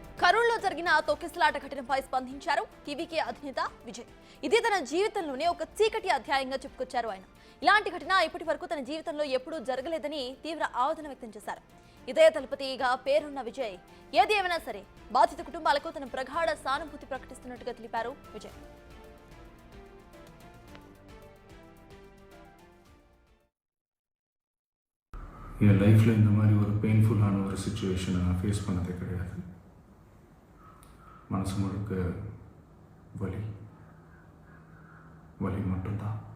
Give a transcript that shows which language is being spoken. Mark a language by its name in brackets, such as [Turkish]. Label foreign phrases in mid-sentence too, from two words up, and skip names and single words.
[Telugu] కరూరులో జరిగిన తొక్కిసలాట ఘటనపై స్పందించారు టీవీకే అధినేత విజయ్. ఇది తన జీవితంలోనే ఒక చీకటి అధ్యాయంగా చెప్పుకొచ్చారు ఆయన. ఇలాంటి ఘటన ఇప్పటి వరకు తన జీవితంలో ఎప్పుడూ జరగలేదని తీవ్ర ఆవేదన వ్యక్తం చేశారు. ఇదే తలపతిగా పేరున్న విజయ్ ఏది ఏమైనా సరే బాధిత కుటుంబాలకు తన ప్రగాఢ సానుభూతి ప్రకటిస్తున్నట్టుగా తెలిపారు విజయ్. [Tamil] என் லைஃப்பில் இந்த மாதிரி ஒரு பெயின்ஃபுல்லான ஒரு சுச்சுவேஷனை நான் ஃபேஸ் பண்ணதே கிடையாது. மனசு முழுக்க வலி வலி மட்டும்தான்.